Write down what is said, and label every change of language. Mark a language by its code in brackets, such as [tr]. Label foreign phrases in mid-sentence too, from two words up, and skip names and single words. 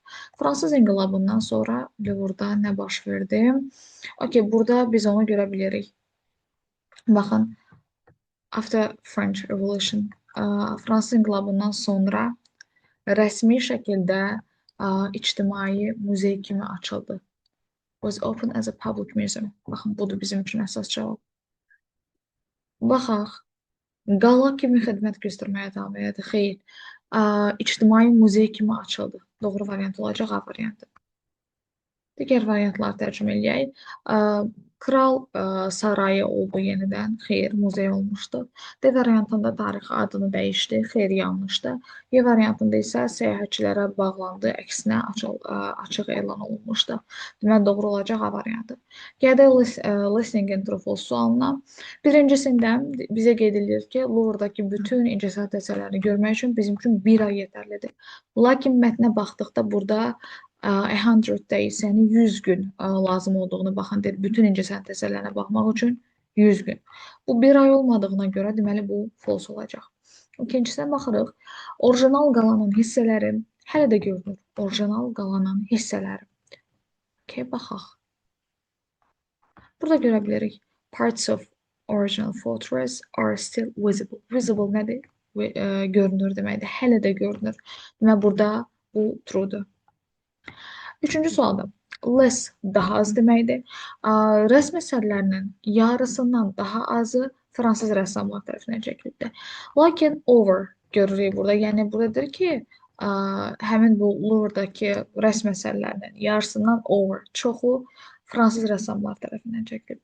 [az] Fransız inqilabından sonra Louvre-da nə baş verdi? Okey, burada biz onu görə bilirik. Baxın, [en] After French Revolution, [az] Fransız inqilabından sonra rəsmi şəkildə ictimai muzey kimi açıldı. [en] Was open as a public museum. [az] Baxın, budur bizim üçün əsas cavab. Baxaq, qala kimi xidmət göstərməyə davam edir. Xeyr, ictimai muzey kimi açıldı. Doğru variant olacaq A variantı. Digər variantları tərcümə eləyək. Kral sarayı oldu yenidən. Xeyr, muzey olmuşdu. D variantında tarixi adını dəyişdi. Xeyr, yanlışdır. E variantında isə səyahətçilərə bağlandı. Əksinə açıq elan olunmuşdu. Deməli, doğru olacaq A variantı. Gələk [en] listening and true false [az] sualına. Birincisində bizə qeyd edilir ki, Louvre-dakı bütün incəsənət əsərlərini görmək üçün bizim üçün bir ay yetərlidir. Lakin mətnə baxdıqda burada 100 deyil, səni 100 gün lazım olduğunu baxın, deyir, bütün incəsənət əsərlərinə baxmaq üçün 100 gün. Bu bir ay olmadığına görə deməli bu false olacaq. İkincisinə baxırıq. Orijinal qalanın hissələri hələ də görünür. Orijinal qalanın hissələri. Okay, baxaq. Burada görə bilərik. [en] Parts of original fortress are still visible. [az] Visible nədir? Görünür deməkdir. Hələ də görünür. Və burada bu true'dur. Üçüncü sualda. Less daha az deməkdir. Rəsm əsərlərinin yarısından daha azı fransız rəssamlar tərəfindən çəkilibdir. Lakin over görürük burada. Yəni buradadır ki, həmin bu Louvre-dakı rəsm əsərlərinin yarısından over, çoxu fransız rəssamlar tərəfindən çəkilib.